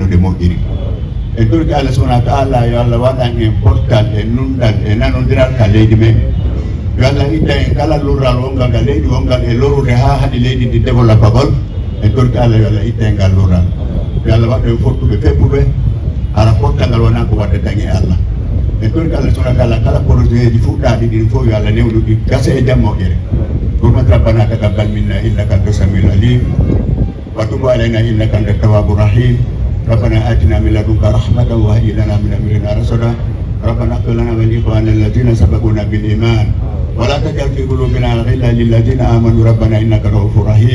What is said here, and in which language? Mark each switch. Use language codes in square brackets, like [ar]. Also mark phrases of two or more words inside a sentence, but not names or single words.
[ff] ɗe moƴƴiri e torki [ar] الله سبحانه وتعالى [ff] yo Allah waɗan en pottal e nunɗal e nanodiral ka leydi men yo Allah itta en kala lurral wongal ngal leydi wongal e lorude ha haɗi leydi ndi développe gol e torki Allah yo Allah itta en ngal lurral yo Allah waɗa en fottuɓe febbuɓe hara pottal ngal wona ko wadde dañe Allah e torki [ar] الله سبحانه وتعالى [ff] kala projet ji fuɗɗaɗi ɗin fof yo Allah newnuɗi gasa e jam moƴƴere [ar] قرمت ربنا تقبل منا انك انت السميع العليم وتب علينا انك انت التواب الرحيم ربنا اتنا من لدنك رحمه وهيئ لنا من امرنا رشدا ربنا اغفر لنا ولاخواننا الذين سبقونا بالايمان ولا تجعل في قلوبنا غلا للذين امنوا ربنا انك رؤوف رحيم